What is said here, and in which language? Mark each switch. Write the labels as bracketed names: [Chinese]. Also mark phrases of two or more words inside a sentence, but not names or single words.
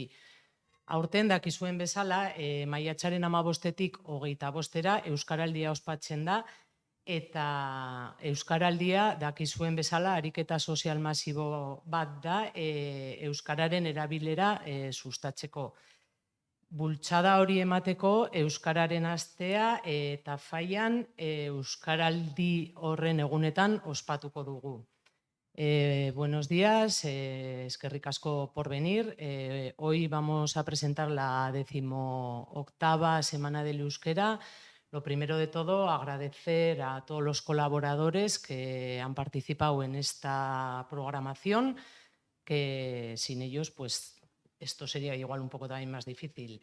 [Basque] Aurten dakizuen bezala, maiatzaren 15-etik 25-era Euskaraldia ospatzen da, eta Euskaraldia dakizuen bezala ariketa sozial masibo bat da Euskararen erabilera sustatzeko. Bultzada hori emateko Euskararen astea eta faian Euskaraldi horren egunetan ospatuko dugu. [Spanish] Buenos días, [Basque] eskerrik asko [Spanish] por venir. Hoy vamos a presentar la 18ª Semana del Euskera. Lo primero de todo, agradecer a todos los colaboradores que han participado en esta programación, que sin ellos, pues, esto sería igual un poco también más difícil.